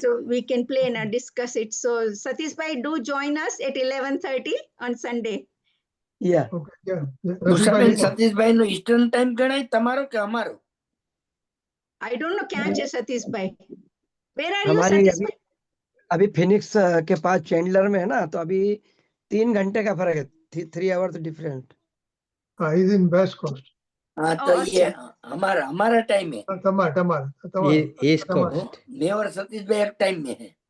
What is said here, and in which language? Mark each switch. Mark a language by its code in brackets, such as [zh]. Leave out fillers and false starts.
[en] So we can play and discuss it. So Satish bhai, do join us at 11:30 on Sunday. [hi] या [gu] ઉષાબેન, સતીશભાઈનો eastern time ગણાય તમારો કે અમારો? [en] I don't know [hi] क्या है [en] Satish bhai. Where are you [hi] हमारी [en] Satish bhai? [hi] अभी Phoenix के पास चैंडलर में है ना, तो अभी 3 घंटे का फर्क है, 3 [en] Hours different. હા is in west coast. [hi] हाँ तो ये हमारा टाइम है। [gu] તમારા [en] East coast. [hi] मैं और सतीश भाई एक टाइम में है।